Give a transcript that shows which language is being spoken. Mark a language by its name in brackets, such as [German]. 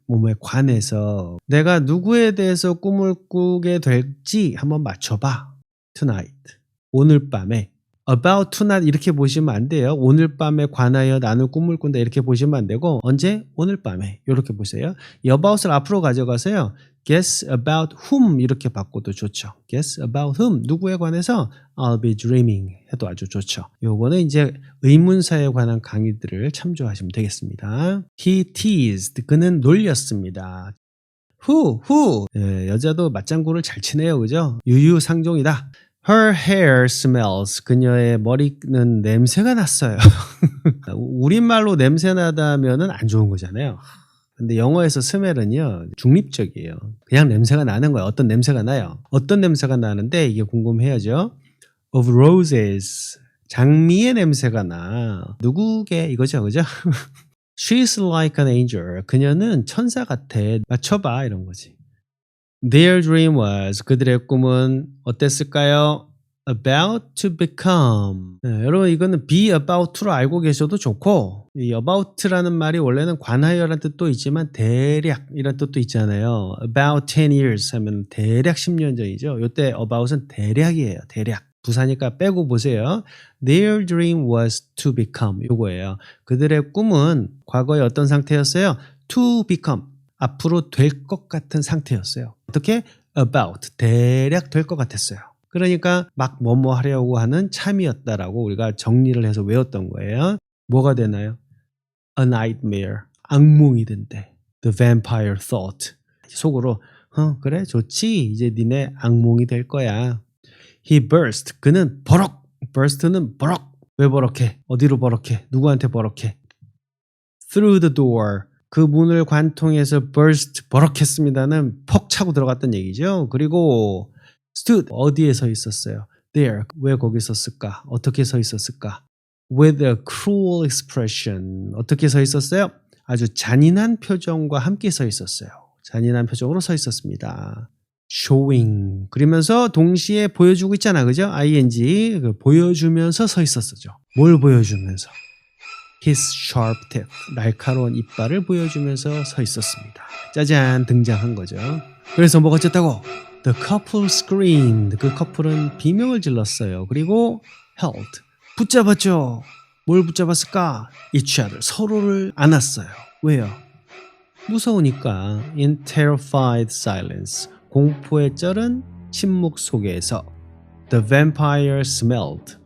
[Korean] 뭐뭐에 관해서 내가 누구에 대해서 꿈을 꾸게 될지 한번 맞춰봐. Tonight. 오늘 밤에. [English] About tonight [Korean] 이렇게 보시면 안 돼요. 오늘 밤에 관하여 나는 꿈을 꾼다 이렇게 보시면 안 되고 언제? 오늘 밤에 이렇게 보세요. 이 about을 앞으로 가져가서요. [English] Guess about whom [Korean] 이렇게 바꿔도 좋죠. [English] Guess about whom [Korean] 누구에 관해서 [English] I'll be dreaming [Korean] 해도 아주 좋죠. 요거는 이제 의문사에 관한 강의들을 참조하시면 되겠습니다. [English] He teased [Korean] 그는 놀렸습니다. Who 예, 여자도 맞장구를 잘 치네요. 그죠? 유유상종이다. [English] Her hair smells. [Korean] 그녀의 머리는 냄새가 났어요. 우리말로 냄새 나다면은 안 좋은 거잖아요. 근데 영어에서 smell은요, 중립적이에요. 그냥 냄새가 나는 거예요. 어떤 냄새가 나요. 어떤 냄새가 나는데 이게 궁금해야죠. [English] Of roses. [Korean] 장미의 냄새가 나. 누구게 이거죠, 그죠? [English] She's like an angel. [Korean] 그녀는 천사 같아. 맞춰봐 이런 거지. [English] Their dream was [Korean] 그들의 꿈은 어땠을까요? [English] About to become. [Korean] 네, 여러분 이거는 be about to로 알고 계셔도 좋고 이 about라는 말이 원래는 관하여라는 뜻도 있지만 대략 이런 뜻도 있잖아요. [English] About 10 years [Korean] 하면 대략 10년 전이죠. 이때 about은 대략이에요. 대략. 부사니까 빼고 보세요. [English] Their dream was to become. [Korean] 이거예요. 그들의 꿈은 과거에 어떤 상태였어요? [English] To become. [Korean] 앞으로 될 것 같은 상태였어요. 어떻게? About. 대략 될 것 같았어요. 그러니까 막 뭐뭐 하려고 하는 참이었다라고 우리가 정리를 해서 외웠던 거예요. 뭐가 되나요? A nightmare. 악몽이 된대. [English] The vampire thought. [Korean] 속으로 그래 좋지. 이제 니네 악몽이 될 거야. He burst. 그는 버럭. burst는 버럭. 왜 버럭해? 어디로 버럭해? 누구한테 버럭해? [English] Through the door. [Korean] 그 문을 관통해서 burst, 버럭했습니다는 퍽 차고 들어갔던 얘기죠. 그리고 stood, 어디에 서 있었어요? There, 왜 거기 섰을까? 어떻게 서 있었을까? [English] With a cruel expression, [Korean] 어떻게 서 있었어요? 아주 잔인한 표정과 함께 서 있었어요. 잔인한 표정으로 서 있었습니다. Showing, 그러면서 동시에 보여주고 있잖아, 그죠? ing, 보여주면서 서 있었죠. 뭘 보여주면서? [English] His sharp teeth, [Korean] 날카로운 이빨을 보여주면서 서 있었습니다. 짜잔, 등장한 거죠. 그래서 뭐가 어쨌다고? [English] The couple screamed. [Korean] 그 커플은 비명을 질렀어요. 그리고 held, 붙잡았죠. 뭘 붙잡았을까? each other, 서로를 안았어요. 왜요? 무서우니까. [English] In terrified silence, [Korean] 공포에 쩔은 침묵 속에서 [English] The vampire smelled.